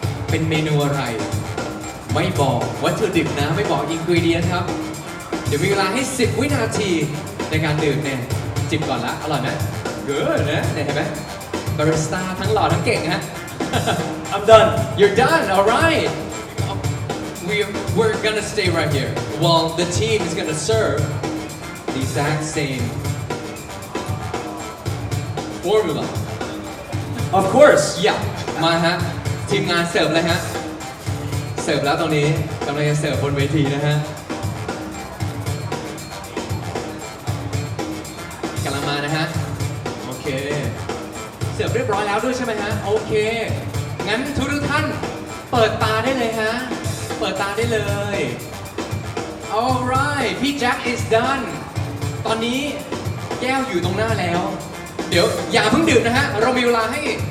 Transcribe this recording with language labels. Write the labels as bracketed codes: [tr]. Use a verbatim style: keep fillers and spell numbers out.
[th] เป็นเมนูอะไรไม่บอกวัตถุดิบนะไม่บอกอินกรีเดียนครับเดี๋ยวมีเวลาให้สิบวินาทีในการดื่มเนี่ยจิบก่อนละอร่อยไหมเกิดนะเนี่ยเห็นไหมบาริสต้าทั้งหล่อทั้งเก่งฮะ [en] I'm done You're done alright We're, we're gonna stay right here while the team is gonna serve the exact same formula of course [th] yeah มาฮะทีมงานเสิร์ฟเลยฮะเสิร์ฟแล้วตรงนี้กำลังจะเสิร์ฟบนเวทีนะฮะกำลังมานะฮะโอเคเสิร์ฟเรียบร้อยแล้วด้วยใช่ไหมฮะโอเคงั้นทุกท่านเปิดตาได้เลยฮะเปิดตาได้เลย alright พี่แจ็ค [en] is done [th] ตอนนี้แก้วอยู่ตรงหน้าแล้วเดี๋ยวอย่าเพิ่งดื่มนะฮะเรามีเวลาให้